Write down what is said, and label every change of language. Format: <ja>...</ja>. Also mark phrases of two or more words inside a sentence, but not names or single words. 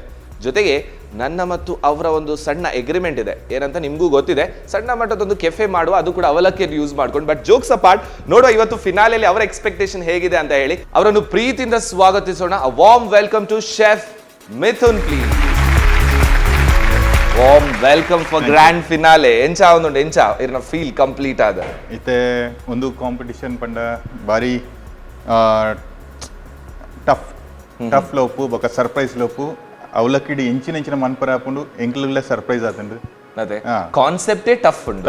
<kn>ಜೊತೆಗೆ ನನ್ನ ಮತ್ತು ಅವರ ಒಂದು ಸಣ್ಣ ಎಗ್ರಿಮೆಂಟ್ ಇದೆ, ಏನಂತ ನಿಮಗೂ ಗೊತ್ತಿದೆ, ಸಣ್ಣ ಮಟ್ಟದೊಂದು ಕೆಫೆ ಮಾಡುವ, ಅದು ಕೂಡ ಅವಲಕ್ಕಿಯನ್ನು ಯೂಸ್ ಮಾಡ್ಕೊಂಡು.</kn> <en>But jokes apart,</en> <kn>ನೋಡುವ ಇವತ್ತು ಫಿನಾಲೆಯಲ್ಲಿ ಅವರ ಎಕ್ಸ್ಪೆಕ್ಟೇಷನ್ ಹೇಗಿದೆ ಅಂತ ಹೇಳಿ ಅವರನ್ನು ಪ್ರೀತಿಯಿಂದ ಸ್ವಾಗತಿಸೋಣ.</kn> <en>A warm welcome to Chef Mithun, please. Warm welcome for grand finale.</en> <tcy>ಎಂಚ ಒಂದು ಎಂಚ ಇರ್ನ</tcy> <en>feel complete</en> <tcy>ಆದ ಇತ್ತೆ ಒಂದು ಕಾಂಪಿಟಿಷನ್ ಪಂಡ ಬಾರಿ ಟಫ್ ಲೋಪು ಬೊಕ ಸರ್ಪ್ರೈಸ್ ಲೋಪು ಅವಲಕ್ಕಿಡಿ ಎಂಚಿನ ಮನ್ಪರ ಹಾಕೊಂಡು ಎಂಕ್ಲೆಲ್ಲ ಸರ್ಪ್ರೈಸ್ ಆತಂಡು. ಅದೇ</tcy> <en>concept tough</en> <tcy>ಉಂಟು.</tcy>